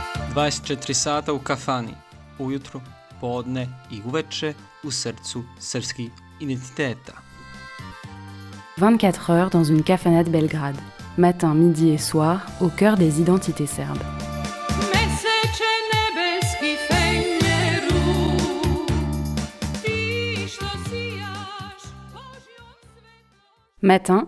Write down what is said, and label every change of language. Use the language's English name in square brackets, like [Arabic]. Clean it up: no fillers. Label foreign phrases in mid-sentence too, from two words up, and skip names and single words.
[Serbian] 24 sata u kafani, ujutro, podne i uveče u srcu srpskih identiteta. [French] 24 heures dans une kafana de Belgrade, matin, midi et soir, au cœur des identités serbes. Matin,